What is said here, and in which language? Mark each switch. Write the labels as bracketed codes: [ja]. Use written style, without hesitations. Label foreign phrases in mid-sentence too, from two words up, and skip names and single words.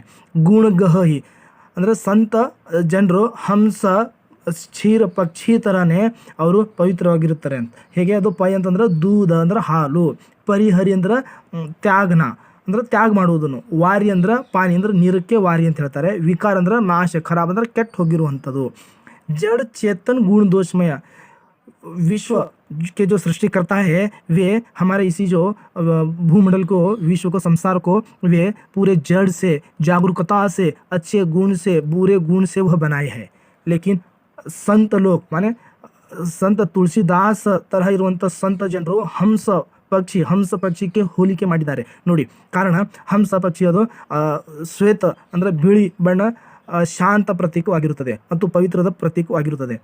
[kn] ಗುಣಗಹಿ ಅಂದರೆ ಸಂತ ಜನರು ಹಂಸ ಕ್ಷೀರ ಪಕ್ಷಿ ಥರನೇ ಅವರು ಪವಿತ್ರವಾಗಿರುತ್ತಾರೆ ಅಂತ. ಹೇಗೆ? ಅದು ಪೈ ಅಂತಂದ್ರೆ ದೂಧ ಅಂದ್ರೆ ಹಾಲು, ಪರಿಹರಿ ಅಂದ್ರೆ ತ್ಯಾಗನ ಅಂದ್ರೆ ತ್ಯಾಗ ಮಾಡುವುದನ್ನು, ವಾರಿ ಅಂದ್ರೆ ಪಾನಿ ಅಂದ್ರೆ ನೀರಕ್ಕೆ ವಾರಿ ಅಂತ ಹೇಳ್ತಾರೆ, ವಿಕಾರ ಅಂದ್ರೆ ನಾಶ, ಖರಾಬ್ ಅಂದ್ರೆ ಕೆಟ್ಟು ಹೋಗಿರುವಂಥದ್ದು. [hi] जड़ चेतन गुण दोषमय, विश्व के जो सृष्टिकर्ता है वे हमारे इसी जो भूमंडल को, विश्व को, संसार को वे पूरे जड़ से, जागरूकता से, अच्छे गुण से, बुरे गुण से वह बनाए हैं। [kn] लेकिन [hi] संत लोग माने [kn] ಸಂತ ತುಳಸಿದಾಸ್ ತರಹ ಇರುವಂಥ ಸಂತ ಜನರು ಹಂಸ ಪಕ್ಷಿಗೆ ಹೋಲಿಕೆ ಮಾಡಿದ್ದಾರೆ ನೋಡಿ. ಕಾರಣ ಹಂಸ ಪಕ್ಷಿ ಅದು ಶ್ವೇತ ಅಂದರೆ ಬಿಳಿ ಬಣ್ಣ ಶಾಂತ ಪ್ರತೀಕವಾಗಿರುತ್ತದೆ ಮತ್ತು ಪವಿತ್ರದ ಪ್ರತೀಕವಾಗಿರುತ್ತದೆ.